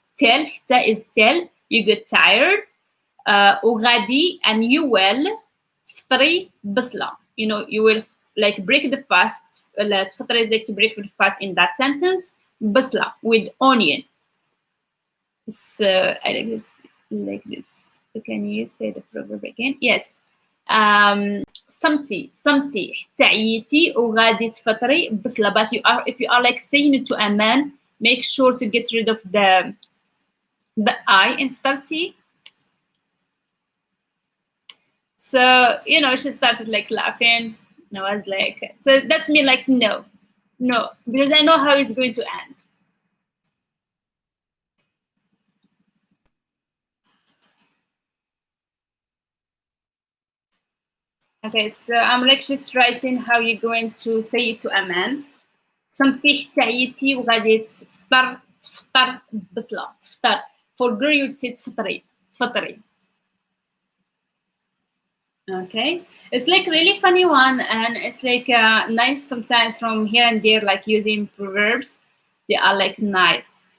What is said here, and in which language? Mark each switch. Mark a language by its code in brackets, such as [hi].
[en] Tell, ta is tell, you get tired. [ar] وغادي, [en] and you will [ar] تفطري بصلة. [en] You will like break the fast. تفطري is like to break the fast in that sentence. بصلة with onion. So I like this. Like this. So can you say the proverb again? Yes. [ar] صمتي حتى عيتي وغادي تفطري بصلة. [en] But if you are like saying it to a man, make sure to get rid of the I in فطرتي. So she started like laughing, and I was like, so that's me like no, because I know how it's going to end. Okay, so I'm like just writing how you're going to say it to a man. [ar] صمتي حتى عيتي وغادي تفطر بصلة. تفطر. [en] For girl you say تفطري. Okay, it's like really funny one, and it's like nice sometimes from here and there, like using proverbs. They are like nice.